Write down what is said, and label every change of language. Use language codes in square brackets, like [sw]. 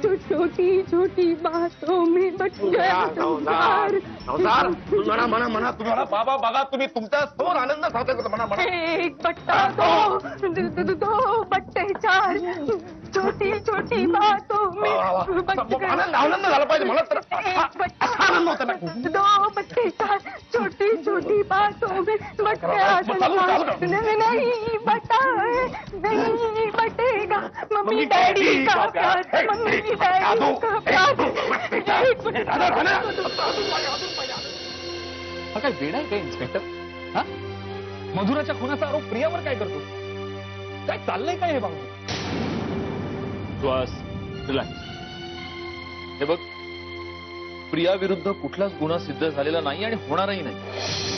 [hi] छोटी छोटी बातों में बच गया संसार. [mr] संसार म्हणा तुम्हाला. बाबा बघा, तुम्ही तुमच्या समोर आनंद साजरा करतो. म्हणा [hi] एक बट्टा दो बट्टे चार. छोटी छोटी बातों में बच गया. [mr] आनंद झाला पाहिजे मला तर. आनंद होता ना. [hi] दो बट्टे चार. छोटी छोटी बातों में बच गया संसार. नहीं बटा नहीं बटेगा मम्मी डैडी का प्यार. मम्मी डैडी का प्यार. [mr] हा काय वेडा आहे काय इन्स्पेक्टर? हा, मधुराच्या खुनाचा आरोप प्रियावर काय करतो? काय चाललंय काय हे बाबा? श्वास, रिलॅक्स. हे बघ, प्रिया विरुद्ध कुठलाच गुन्हा सिद्ध झालेला नाही आणि होणारही नाही.